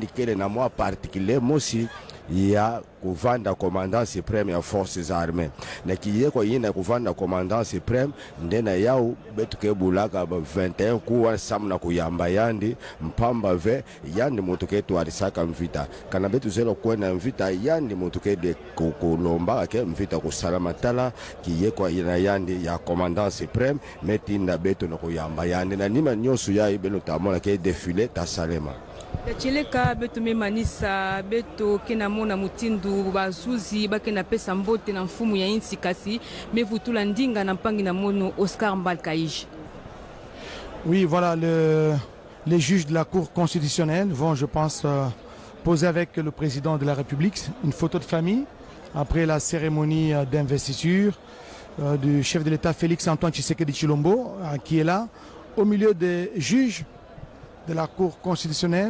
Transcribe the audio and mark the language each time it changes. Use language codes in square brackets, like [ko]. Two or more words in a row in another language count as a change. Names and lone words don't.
[ktu] kele na mwa particulier mosi ya kuvanda [fr] commandant supreme [ktu] ya [fr] forces armées [ktu] na kiye kwa yina kuvanda [fr] commandant supreme [ktu] ndena yao betuke bulaka 21 kuwa samna kuyamba yandi mpamba ve yandi mutuke twarisaka mvita kana betu zelo kwena mvita yandi mutuke de kulomba ke mvita kusalama tala kiye kwa yina yandi ya [fr] commandant supreme [ktu] metinda betu na kuyamba yandi na nima nyosu ya ibelo tamona ke défilé ta salema ya cheleka beto memanisa beto kena mona mutindu bazuzi bakena pesa mbote na mfumu ya insi kasi mevutula ndinga na mpangi na mono Oscar Mbalkaïj. [fr] Oui, voilà, les juges de la Cour constitutionnelle vont, je pense, poser avec le président de la République une photo de famille après la cérémonie d'investiture du chef de l'État Félix Antoine Tshisekedi Tshilombo, qui est là, au milieu des juges de la Cour constitutionnelle.